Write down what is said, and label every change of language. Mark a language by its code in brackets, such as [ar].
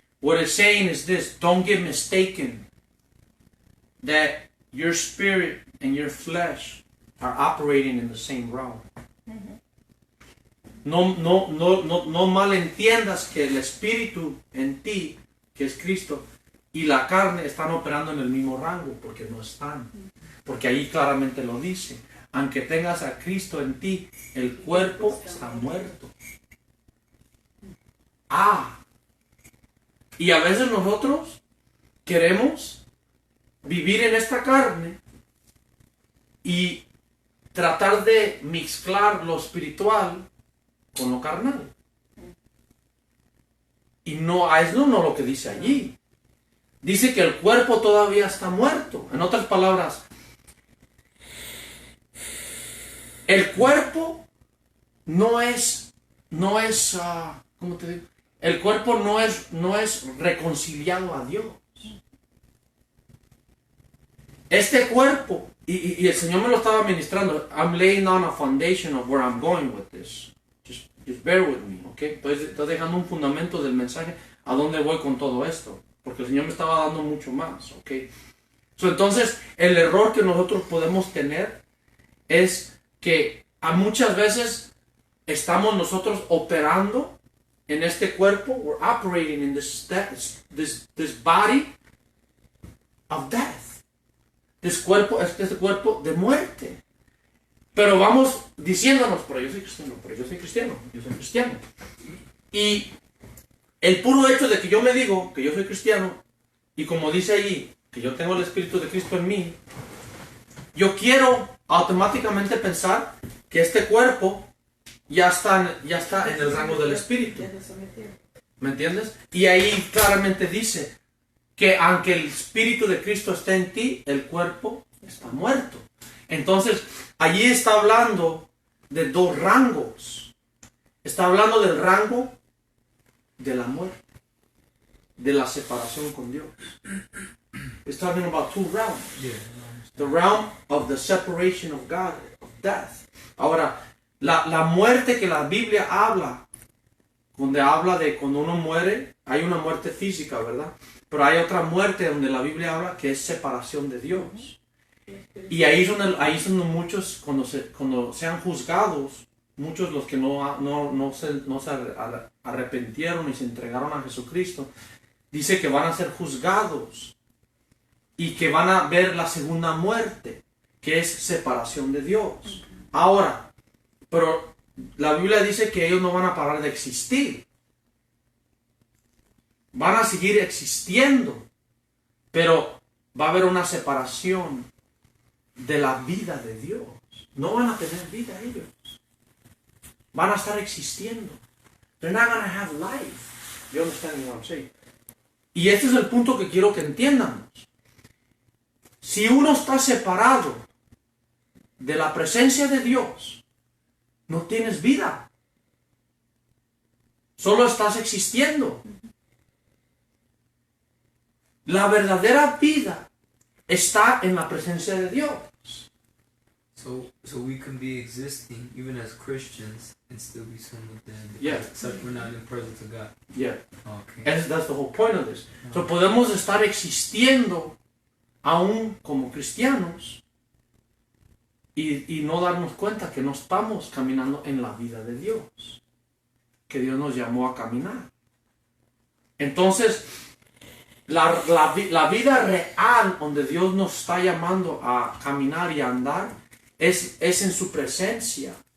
[en] What it's saying is this, don't get mistaken that your spirit and your flesh are operating in the same realm. [es] No malentiendas que el espíritu en ti, que es Cristo, y la carne están operando en el mismo rango, porque no están. Porque ahí claramente lo dice. Aunque tengas a Cristo en ti, el cuerpo está muerto. Y a veces nosotros queremos vivir en esta carne y tratar de mezclar lo espiritual con lo carnal. Y no, eso no es lo que dice allí. Dice que el cuerpo todavía está muerto. En otras palabras, el cuerpo no es, ¿cómo te digo? El cuerpo no es reconciliado a Dios. Este cuerpo, y el Señor me lo estaba ministrando. [en] I'm laying down a foundation of where I'm going with this. Just bear with me, [es] ¿ok? Estoy dejando un fundamento del mensaje a dónde voy con todo esto. Porque el Señor me estaba dando mucho más, ¿ok? Entonces, el error que nosotros podemos tener es que a muchas veces estamos nosotros operando en este cuerpo. [en] We're operating in this body of death. [es] Este cuerpo de muerte. Pero vamos diciéndonos, pero yo soy cristiano. Y el puro hecho de que yo me digo que yo soy cristiano, y como dice allí, que yo tengo el Espíritu de Cristo en mí, yo quiero automáticamente pensar que este cuerpo ya está en el rango del Espíritu. ¿Me entiendes? Y ahí claramente dice que aunque el Espíritu de Cristo esté en ti, el cuerpo está muerto. Entonces, allí está hablando de dos rangos. Está hablando del rango de la muerte, de la separación con Dios. [en] It's talking about two realms. The realm of the separation of God, of death. [es] Ahora, la muerte que la Biblia habla, donde habla de cuando uno muere, hay una muerte física, ¿verdad? Pero hay otra muerte donde la Biblia habla que es separación de Dios. Y ahí son muchos, cuando sean juzgados, muchos los que no se arrepintieron y se entregaron a Jesucristo, dice que van a ser juzgados y que van a ver la segunda muerte. que es separación de Dios. Ahora, pero la Biblia dice que ellos no van a parar de existir. Van a seguir existiendo, pero va a haber una separación de la vida de Dios. No van a tener vida ellos. Van a estar existiendo. [en] They're not going to have life. You understand what I'm saying? [es] Y este es el punto que quiero que entiendamos. Si uno está separado de la presencia de Dios, no tienes vida. Solo estás existiendo. La verdadera vida está en la presencia de Dios. [en] So we can be existing even as Christians and still be sin within. Yeah. Except we're not in the presence of God. Yeah. Okay. That's the whole point of this. So [es] podemos estar existiendo aún como cristianos y no darnos cuenta que no estamos caminando en la vida de Dios, que Dios nos llamó a caminar. Entonces, la vida real donde Dios nos está llamando a caminar y a andar es en su presencia.